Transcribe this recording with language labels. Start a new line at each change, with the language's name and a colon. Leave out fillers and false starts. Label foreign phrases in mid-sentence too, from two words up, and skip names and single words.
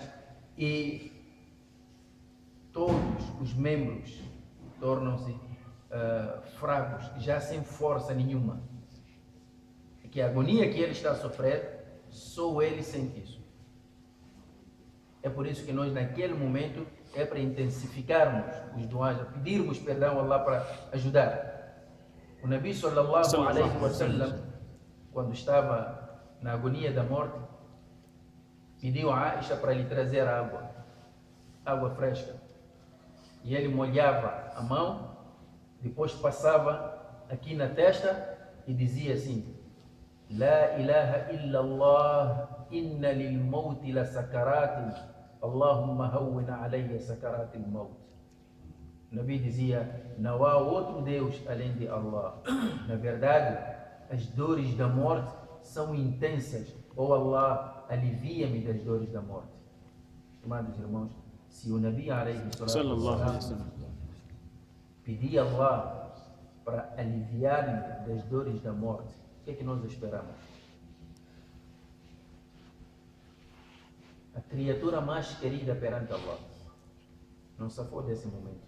Portuguese: E todos os membros tornam-se fracos, já sem força nenhuma. Que a agonia que ele está a sofrer, só ele sente isso. É por isso que nós, naquele momento, é para intensificarmos os duas, pedirmos perdão a Allah para ajudar. O Nabi
Arabic: صلى الله عليه وسلم,
Portuguese: quando estava na agonia da morte, pediu a Aisha para lhe trazer água fresca. E ele molhava a mão, depois passava aqui na testa e dizia assim:
Arabic: لا إله إلا الله إن للموت لسكرات اللهم هون علي سكرات الموت.
Portuguese: O Nabi dizia: não há outro Deus além de Allah. Na verdade, as dores da morte são intensas. Oh Allah, alivia-me das dores da morte. Estimados irmãos, se o Nabi
Arabic: صلى الله عليه وسلم
Portuguese: pedir a Allah para aliviar-me das dores da morte, o que é que nós esperamos? A criatura mais querida perante Allah não safou desse momento.